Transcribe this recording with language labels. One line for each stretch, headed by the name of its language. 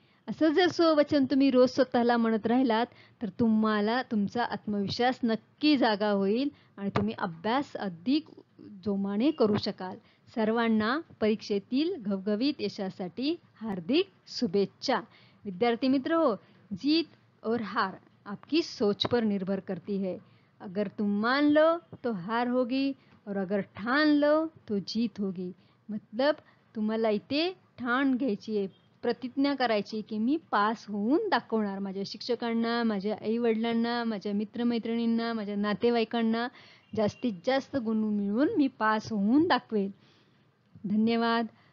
Marathi: असं जर स्ववचन तुम्ही रोज स्वतःला म्हणत राहिलात तर तुम्हाला तुमचा आत्मविश्वास नक्की जागा होईल आणि तुम्ही अभ्यास अधिक जोमाने करू शकाल. सर्वांना परीक्षेतील घवघवीत यशासाठी हार्दिक शुभेच्छा.
Hindi: विद्यार्थी मित्र हो, जीत और हार आपकी सोच पर निर्भर करती है. अगर तुम मान लो तो हार होगी और अगर ठान लो तो जीत होगी.
Marathi: मतलब तुम्हाला इथे ठाण घ्यायची आहे, प्रतिज्ञा करायची की मी पास होऊन दाखवणार. माझ्या शिक्षकांना, माझ्या आईवडिलांना, माझ्या मित्रमैत्रिणींना, माझ्या नातेवाईकांना जास्तीत जास्त गुण मिळवून मी पास होऊन दाखवेल. धन्यवाद.